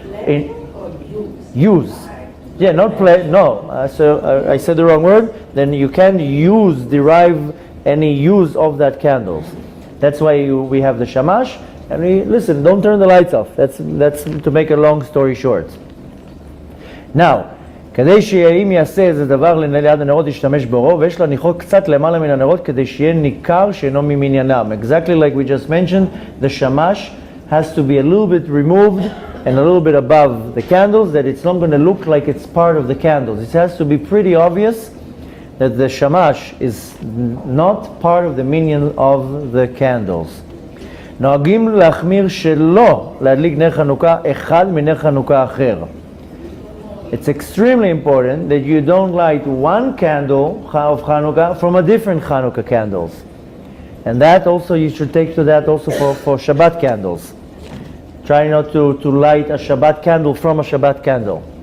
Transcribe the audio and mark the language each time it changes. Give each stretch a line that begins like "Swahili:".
English: In use. Yeah, not play. No, so I said the wrong word. Then you can't derive any use of that candles. That's why we have the shamash. And listen, don't turn the lights off. That's to make a long story short.
Hebrew: Now, כדי שאם יעשה איזה דבר ליד הנרות ישתמש באורו, ויש להניחו קצת למעלה מן הנרות כדי שיהיה ניכר שאינו ממניינם.
English: Exactly like we just mentioned, the shamash has to be a little bit removed and a little bit above the candles, that it's not going to look like it's part of the candles. It has to be pretty obvious that the shamash is not part of the minion of the candles.
Hebrew: נוהגים להחמיר שלא להדליק נר חנוכה אחד מנר חנוכה אחר.
English: It's extremely important that you don't light one candle of Chanukah from a different Chanukah candles. And that also, you should take to that also for Shabbat candles. Try not to light a Shabbat candle from a Shabbat candle.